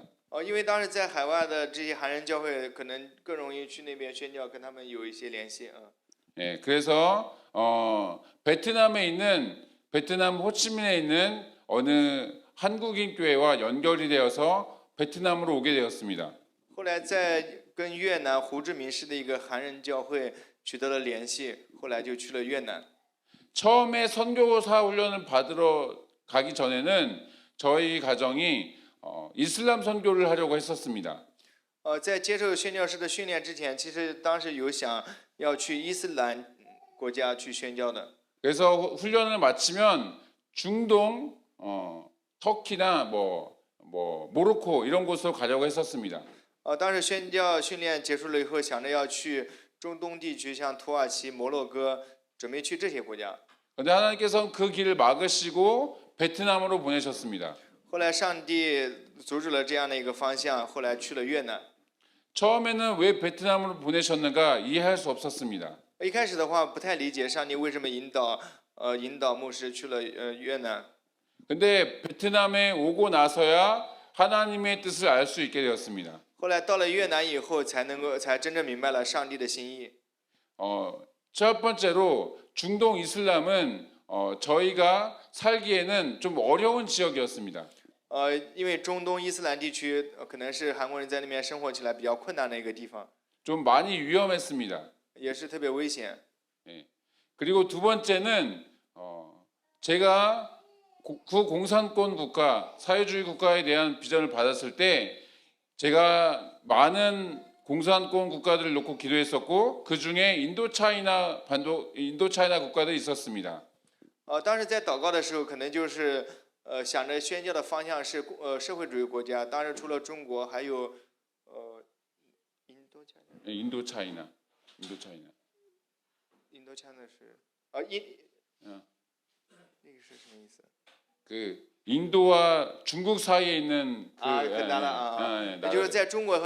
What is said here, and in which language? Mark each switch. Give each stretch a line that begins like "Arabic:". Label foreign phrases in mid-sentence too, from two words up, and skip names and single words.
Chinese: 因为当时在海外的这些韩人教会，可能更容易去那边宣教，跟他们有一些联系。
Korean: 그래서 베트남 호치민에 있는 어느 한국인 교회와 연결이 되어서 베트남으로 오게 되었습니다.
Chinese: 后来在跟越南胡志明市的一个韩人教会取得了联系，后来就去了越南。
Korean: 처음에 선교사 훈련을 받으러 가기 전에는 저희 가정이 이슬람 선교를 하려고 했었습니다.
Chinese: 在接受宣教师的训练之前，其实当时有想要去伊斯兰国家去宣教的。
Korean: 그래서 훈련을 마치면 중동, 터키나 모로코 이런 곳으로 가려고 했었습니다.
Chinese: 当时宣教训练结束了以后，想着要去中东地区，像土耳其、摩洛哥，准备去这些国家。
Korean: 그런데 하나님께서는 그 길을 막으시고 베트남으로 보내셨습니다.
Chinese: 后来上帝阻止了这样的一个方向，后来去了越南。
Korean: 처음에는 왜 베트남으로 보내셨는가 이해할 수 없었습니다.
Chinese: 一开始的话不太理解上帝为什么引导牧师去了越南。
Korean: 근데 베트남에 오고 나서야 하나님의 뜻을 알 수 있게 되었습니다.
Chinese: 后来到了越南以后，才真正明白了上帝的心意。
Korean: 첫 번째로 중동 이슬람은 저희가 살기에는 좀 어려운 지역이었습니다.
Chinese: 因为中东伊斯兰地区可能是韩国人在那边生活起来比较困难的一个地方，
Korean: 좀 많이 위험했습니다.
Chinese: 也是特别危险。
Korean: 그리고 두 번째는 제가 구공산권 국가, 사회주의 국가에 대한 비전을 받았을 때 제가 많은 공산권 국가들을 놓고 기도했었고 그 중에 인도차이나 국가들이 있었습니다.
Chinese: 当时在祷告的时候，可能就是想着宣教的方向是社会主义国家，当然除了中国还有
Korean: 인도차이나.
Chinese: 印度腔的是那个是什么意思？
Korean: 그 인도와 중국 사이에 있는 그
Chinese: 很难了
Korean: 나라들.
Chinese: 就是在中国和